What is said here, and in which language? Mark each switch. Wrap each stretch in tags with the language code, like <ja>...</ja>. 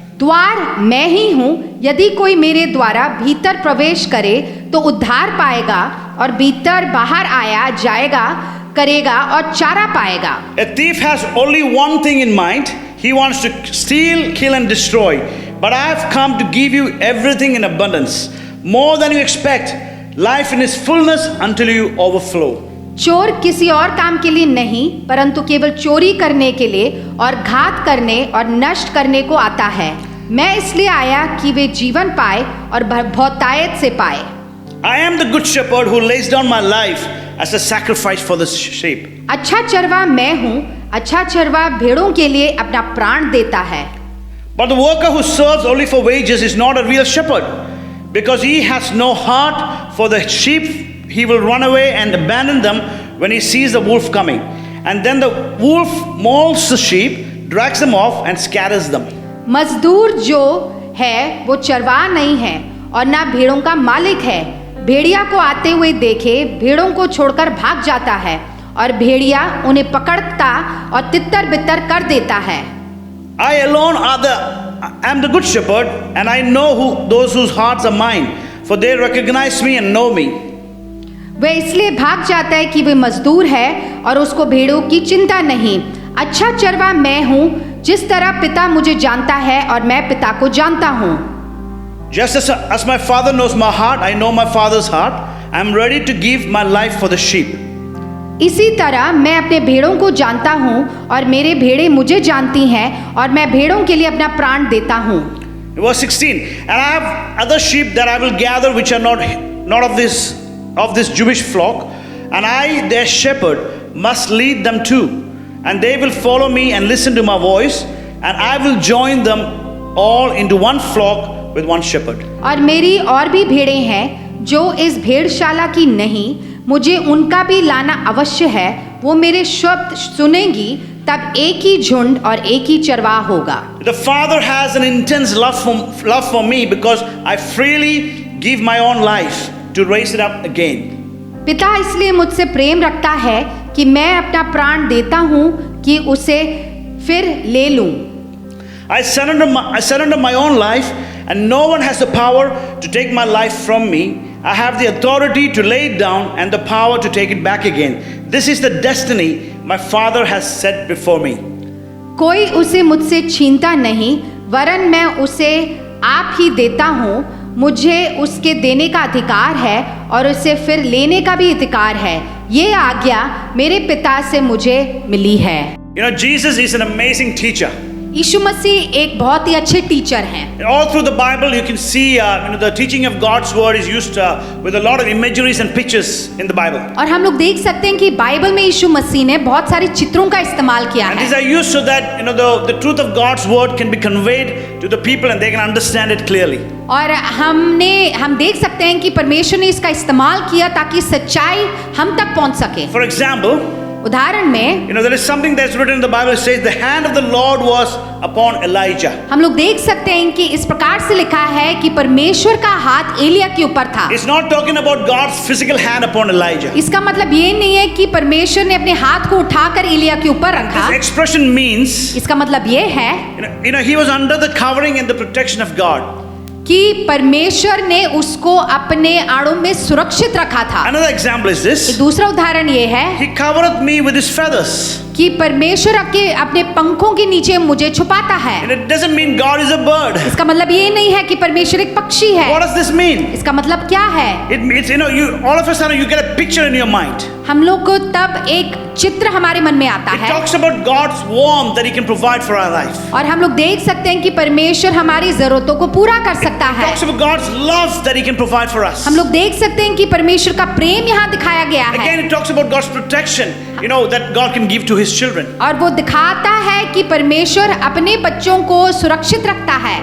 <hi>द्वार मैं ही हूँ, यदि कोई मेरे द्वारा भीतर प्रवेश करे तो उद्धार पाएगा और भीतर बाहर आया जाएगा करेगा और चारा पाएगा।</hi> <en>A thief has only one thing in mind. He wants to steal, kill and destroy. But I have come to give you everything in abundance, more than you expect, life in its fullness until you overflow.</en> <hi>चोर किसी और काम के लिए नहीं, परंतु केवल चोरी करने के लिए और घात करने और नष्ट करने को आता है। मैं इसलिए आया कि वे जीवन पाए और बहुतायत से पाए।</hi> <en>I am the good shepherd who lays down my life as a sacrifice for the sheep.</en> <hi>अच्छा चरवा मैं हूँ, अच्छा चरवा भेड़ों के लिए अपना प्राण देता है।</hi> <en>But the worker who serves only for wages is not a real shepherd, because he has no heart for the sheep. He will run away and abandon them when he sees the wolf coming. And then the wolf mauls the sheep, drags them off and scatters them.</en> <hi>मजदूर जो है वो चरवाहा नहीं है और ना भेड़ों का मालिक है। भेड़िया को आते हुए देखे भेड़ों को छोड़कर भाग जाता है और भेड़िया उन्हें पकड़ता और तितर बितर कर देता है।</hi> <en>I alone am the good shepherd, and I know those whose hearts are mine, for they recognize me and know me.</en> <hi>वह इसलिए भाग जाता है कि वे मजदूर है और उसको भेड़ों की चिंता नहीं। अच्छा चरवा मैं हूँ, जिस तरह पिता मुझे जानता है और मैं पिता को जानता हूँ।</hi> <en>Just as my father knows my heart, I know my father's heart. I am ready to give my life for the sheep.</en> <hi>इसी तरह मैं अपने भेड़ों को जानता हूँ और मेरे भेड़े मुझे जानती हैं और मैं भेड़ों के लिए अपना प्राण देता हूँ।</hi> <en>Verse 16, and I have other sheep that I will gather which are not of this Jewish flock, and I, their shepherd, must lead them too, and they will follow me and listen to my voice, and I will join them all into one flock with one shepherd.</en> <hi>और मेरी और भी भेड़ें हैं जो इस भेड़शाला की नहीं, मुझे उनका भी लाना अवश्य है। वो मेरे शब्द सुनेंगी, तब एक ही झुंड और एक ही चरवाहा होगा।</hi> <en>The Father has an intense love for me because I freely give my own life to raise it up again.</en> <hi>पिता इसलिए मुझसे प्रेम रखता है कि मैं अपना प्राण देता हूँ कि उसे फिर ले लूँ।</hi> <en>I surrender my own life, and no one has the power to take my life from me. I have the authority to lay it down and the power to take it back again. This is the destiny my Father has set before me.</en> <hi>कोई उसे मुझसे छीनता नहीं, वरन मैं उसे आप ही देता हूँ। मुझे उसके देने का अधिकार है और उसे फिर लेने का भी अधिकार है। ये आज्ञा मेरे पिता से मुझे मिली है।</hi> <en>You know, Jesus is an amazing teacher.</en> <hi>यीशु मसीह एक बहुत ही अच्छे टीचर हैं।</hi> <en>All through the Bible, you can see, the teaching of God's word is used with a lot of imageries and pictures in the Bible.</en> <hi>और हम लोग देख सकते हैं कि बाइबल में यीशु मसीह ने बहुत सारे चित्रों का इस्तेमाल किया</hi> <en>And</en> <hi>है।</hi> <en>these are used so that the truth of God's word can be conveyed to the people and they can understand it clearly.</en> <hi>और हम देख सकते हैं कि परमेश्वर ने इसका इस्तेमाल किया ताकि सच्चाई हम तक पहुंच सके।</hi> <en>For example,</en> <hi>उदाहरण में</hi> <en>there is something that's written in the Bible. It says the hand of the Lord was upon Elijah.</en> <hi>हम लोग देख सकते हैं कि इस प्रकार से लिखा है कि परमेश्वर का हाथ एलिया के ऊपर था।</hi> <en>It's not talking about God's physical hand upon Elijah.</en> <hi>इसका मतलब ये नहीं है कि परमेश्वर ने अपने हाथ को उठाकर एलिया के ऊपर रखा।</hi> <en>This expression means,</en> <hi>इसका मतलब ये है</hi> <en>he was under the covering and the protection of God.</en> <hi>कि परमेश्वर ने उसको अपने आड़ों में सुरक्षित रखा था।</hi> <en>Another example is this.</en> <hi>दूसरा उदाहरण ये है</hi> <en>He covereth me with his feathers.</en> <hi>कि परमेश्वर अपने पंखों के नीचे मुझे छुपाता है।</hi> <en>And it doesn't mean God is a bird.</en> <hi>इसका मतलब ये नहीं है कि परमेश्वर एक पक्षी है।</hi> <en>What does this mean?</en> <hi>इसका मतलब क्या है?</hi> <en>It's you all of a sudden you get a picture in your mind.</en> <hi>हम लोग को तब एक चित्र हमारे मन में आता</hi> <en>It</en> <hi>है</hi> <en>talks about God's warmth that He can provide for our life.</en> <hi>और हम लोग देख सकते हैं कि परमेश्वर हमारी जरूरतों को पूरा कर सकता</hi> <en>It</en> <hi>है।</hi> <en>talks about God's love that He can provide for us.</en> <hi>हम लोग देख सकते हैं कि परमेश्वर का प्रेम यहाँ दिखाया गया है</hi> <en>Again, it talks about God's protection, that God can give to His children.</en> <hi>और वो दिखाता है कि परमेश्वर अपने बच्चों को सुरक्षित रखता है।</hi>